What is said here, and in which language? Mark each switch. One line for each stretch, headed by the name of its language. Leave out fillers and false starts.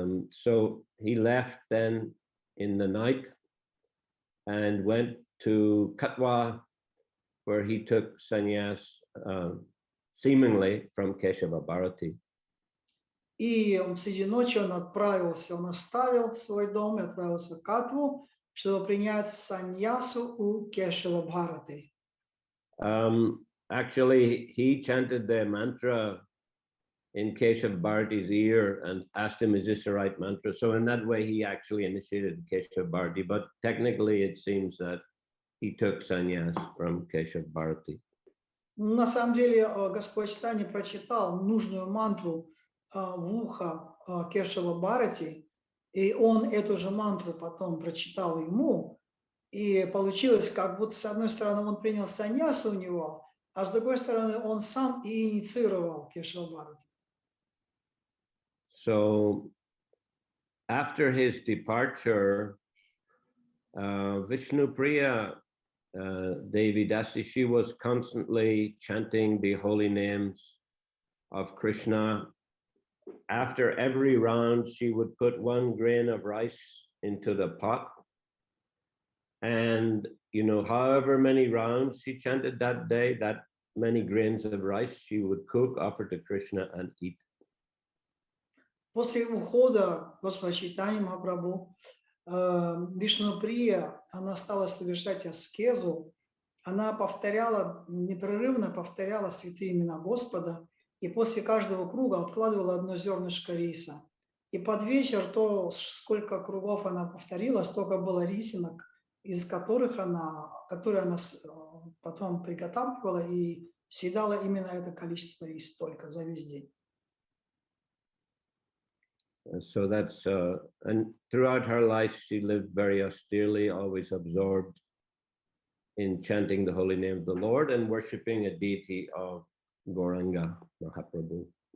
English: So he left then in the night and went to Katwa, where he took sannyas seemingly from Keshava Bharati.
Russian: И среди ночи он оставил свой дом и отправился в Катву, чтобы принять саньясу у Кешава Бхарати.
English: Actually, he chanted the mantra in Keshav Bharati's ear and asked him, is this the right mantra? So in that way, he actually initiated Keshav Bharati, but technically it seems that he took sannyas from Keshav Bharati.
Russian: На самом деле, Господь Чайтанья прочитал нужную мантру в ухо Кешава Бхарати, и он эту же мантру потом прочитал ему, и получилось, как будто с одной стороны он принял саньясу у него, а с другой стороны он сам и инициировал Кешава Бхарати.
English: So after his departure, Vishnu Priya Devi Dasi, she was constantly chanting the holy names of Krishna. After every round, she would put 1 grain of rice into the pot. And, you know, however many rounds she chanted that day, that many grains of rice she would cook, offer to Krishna and eat.
Russian: После ухода Господа Чайтаньи Махапрабху, Вишну Прия, она стала совершать аскезу, она непрерывно повторяла святые имена Господа, и после каждого круга откладывала 1 зернышко риса. И под вечер то, сколько кругов она повторила, столько было рисинок, из которые она потом приготавливала и съедала именно это количество риса только за весь день.
English: So that's, and throughout her life, she lived very austerely, always absorbed in chanting the holy name of the Lord and worshiping a deity of Gauranga Mahaprabhu.